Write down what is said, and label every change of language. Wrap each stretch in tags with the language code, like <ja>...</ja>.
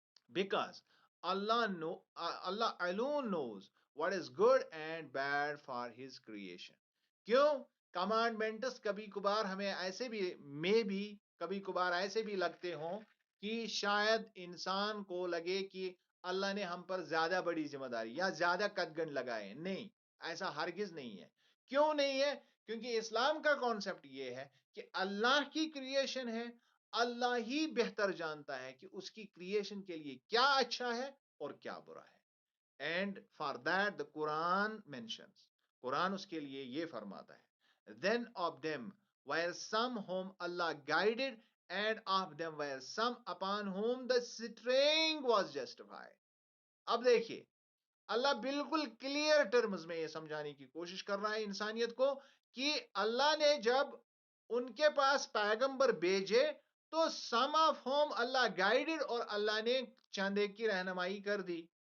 <en>Because Allah alone knows what is good and bad for his creation.</en> <hi>क्यों? Commandments कभी कभार हमें ऐसे भी, मे भी कभी कभार ऐसे भी लगते हों कि शायद इंसान को लगे कि अल्लाह ने हम पर ज्यादा बड़ी जिम्मेदारी या ज्यादा कदगन लगाए। नहीं, ऐसा हरगिज नहीं है। क्यों नहीं है? क्योंकि इस्लाम का कॉन्सेप्ट ये है कि अल्लाह की क्रिएशन है, अल्लाह ही बेहतर जानता है कि उसकी क्रिएशन के लिए क्या अच्छा है और क्या बुरा है।</hi> <en>and for that the Quran mentions,</en> <hi>Quran उसके लिए ये फरमाता है,</hi> <en>Then of them were some whom Allah guided, and of them were some upon whom the straying was justified.</en> <hi>अब देखिए, अल्लाह बिल्कुल</hi> <en>clear terms</en> <hi>में ये समझाने की कोशिश कर रहा है इंसानियत को कि अल्लाह ने जब उनके पास पैगंबर भेजे तो</hi> <en>some of whom Allah guided,</en> <hi>और अल्लाह ने चंदे की रहनुमाई कर दी।</hi>